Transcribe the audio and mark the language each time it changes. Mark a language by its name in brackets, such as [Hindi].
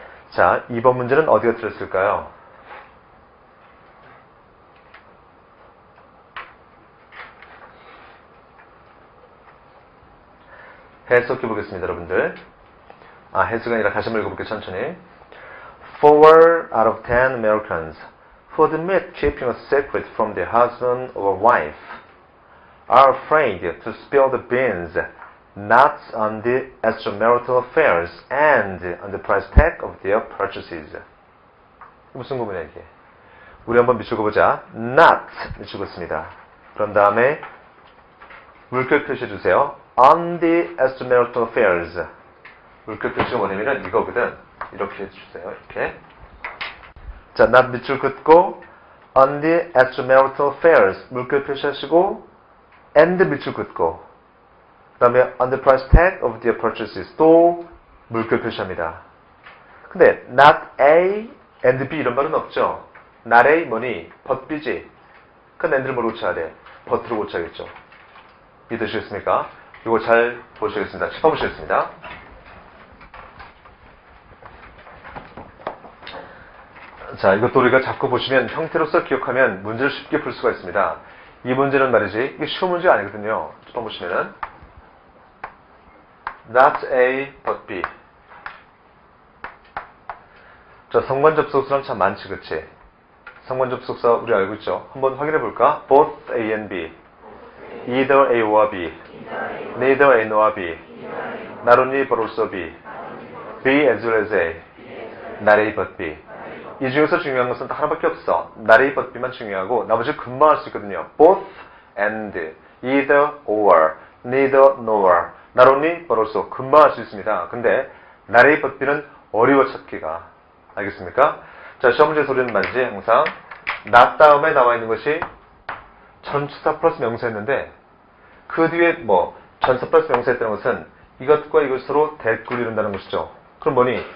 [Korean] 자, 2번 문제는 어디가 틀렸을까요? 해석해 보겠습니다, 여러분들. 해석이 아니라 다시 한번 읽어볼게요, 천천히. [English] 4 out of 10 Americans who admit keeping a secret from their husband or wife are afraid to spill the beans, not on the extramarital affairs and on the price tag of their purchases. [Korean] 무슨 구문이야, 이게? 우리 한번 밑줄 그어보자. not 밑줄 긋습니다. 그런 다음에 물결 표시해 주세요. [English] on the extramarital affairs. [Korean] 물결 표시가 뭐냐면 이거거든. 이렇게 해주세요. 이렇게. 자, not 밑줄 긋고 [English] on the extramarital affairs [Korean] 물결 표시하시고 and 밑줄 긋고 그 다음에 [English] on the price tag of their purchases [Korean] 또 물결 표시합니다. 근데 not A and B 이런 말은 없죠. not A 뭐니? but B지. 그 and를 뭐로 고쳐야 돼? but로 고쳐야겠죠. 이해되시겠습니까? 이거 잘 보시겠습니다. 짚어보시겠습니다. 자, 이것도 우리가 자꾸 보시면 형태로서 기억하면 문제를 쉽게 풀 수가 있습니다. 이 문제는 말이지, 이게 쉬운 문제 아니거든요. 짚어보시면은 not A, but B. 자, 상관 접속사는 참 많지, 그치? 상관 접속사 우리 알고 있죠? 한번 확인해 볼까? both A and B. either A와 B. [English] neither A nor B. not only but also B. B as well as A. not A but B. [Korean] 이 중에서 중요한 것은 딱 하나밖에 없어. not A but B만 중요하고 나머지 금방 할 수 있거든요. both and, either or, neither nor, not only but also 금방 할 수 있습니다. 근데 not A but B는 어려워 찾기가. 알겠습니까? 자, 시험 문제 소리는 말이지 항상 not 다음에 나와 있는 것이 전치사 플러스 명사였는데 그 뒤에 뭐 전사 플러스 명사였다는 것은 이것과 이것으로 대꾸를 이룬다는 것이죠. 그럼 뭐니?